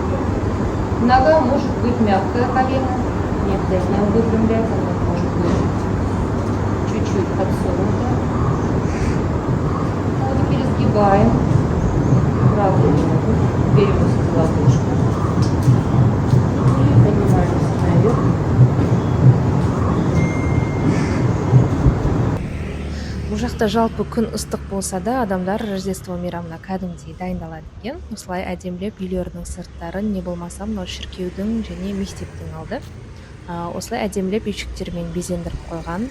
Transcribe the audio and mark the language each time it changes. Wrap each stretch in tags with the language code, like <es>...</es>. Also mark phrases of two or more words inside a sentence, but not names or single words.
<ru>Нога может быть мягкая, колено. Не обязательно выпрямлять, она может быть чуть-чуть подсунута. Вот теперь сгибаем правую ногу, беремся за ладошку и поднимаемся наверх.</ru> <kk>Бұл жақта жалпы күн ыстық болса да, адамдар Рождество мейрамына кәдімгідей дайындалады екен. Осылай әдемілеп үйлерінің сырттарын, не болмаса мынау шіркеудің және мектептің алды. Осылай әдемілеп үйшіктермен безендіріп қойған.</kk>